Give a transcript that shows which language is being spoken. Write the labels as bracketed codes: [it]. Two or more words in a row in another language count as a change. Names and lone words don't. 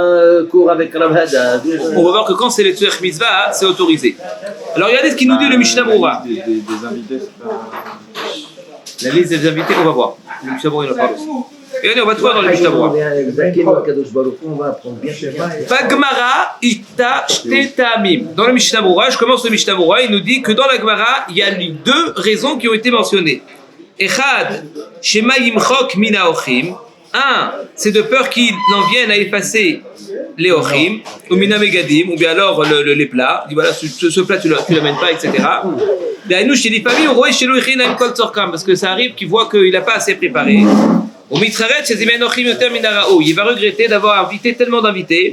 [fr] Cours avec Rav Haddad. On va voir que quand c'est les [he] צורך מצוה, [fr] c'est autorisé. Alors regardez ce qu'il nous dit le Mishnah Berurah. Des invités, c'est pas... La liste des invités, on va voir. Le Mishnah Berurah, il en parle aussi. Et allez, on va te voir dans le Mishnah Berurah. On va apprendre bien. [he] בגמרא איתא שתי טעמים. [fr] Dans le Mishnah Berurah, je commence le Mishnah Berurah, il nous dit que dans la Gemara, il y a deux raisons qui ont été mentionnées. [he] אחד שמא ימחוק מיני אוכלים. [fr] Un, c'est de peur qu'il en vienne à effacer les ochim, ou [he] מיני מגדים, [fr] ou bien alors les plats. Il dit voilà, ce plat tu l'amènes pas, etc. Parce que ça arrive qu'il voit qu'il n'a pas assez préparé. Il va regretter d'avoir invité tellement d'invités.